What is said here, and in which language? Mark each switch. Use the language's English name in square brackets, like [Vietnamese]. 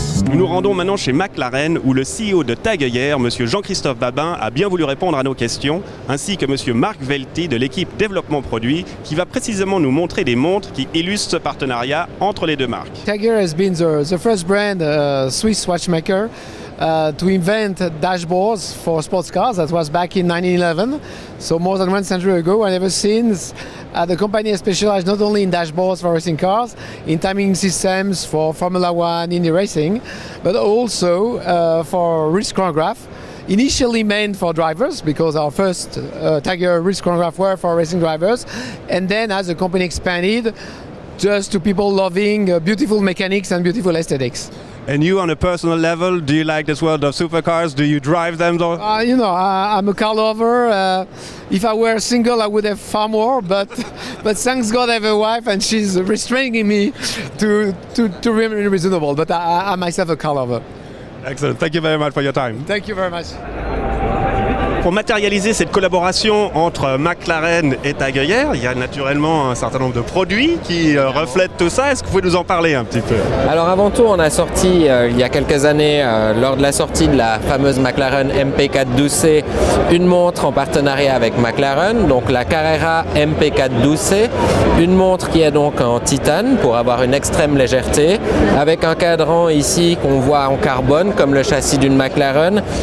[French] Nous nous rendons maintenant chez McLaren où le CEO de TAG Heuer, M. Jean-Christophe Babin, a bien voulu répondre à nos questions, ainsi que M. Marc Velti de l'équipe développement produit qui va précisément nous montrer des montres qui illustrent ce partenariat entre les deux marques. [English] TAG Heuer has been the first brand, Swiss watchmaker, to invent dashboards for sports cars. That was back in 1911, so more than 1 century ago. And ever since, the company has specialized not only in dashboards for racing cars, in timing systems for Formula One, Indy racing, but also for wrist chronograph. Initially meant for drivers because our first TAG Heuer wrist chronograph were for racing drivers, and then as the company expanded, just to people loving beautiful mechanics and beautiful aesthetics. And you, on a personal level, do you like this world of supercars? Do you drive them? I'm a car lover. If I were single, I would have far more. But thanks God, I have a wife, and she's restraining me to remain reasonable. But I'm myself a car lover. Excellent. Thank you very much for your time. Thank you very much. [French] Pour matérialiser cette collaboration entre McLaren et TAG Heuer, il y a naturellement un certain nombre de produits qui reflètent tout ça. Est-ce que vous pouvez nous en parler un petit peu? Alors avant tout, on a sorti il y a quelques années, lors de la sortie de la fameuse McLaren MP412C, une montre en partenariat avec McLaren, donc la Carrera MP412C, une montre qui est donc en titane pour avoir une extrême légèreté, avec un cadran ici qu'on voit en carbone comme le châssis d'une McLaren.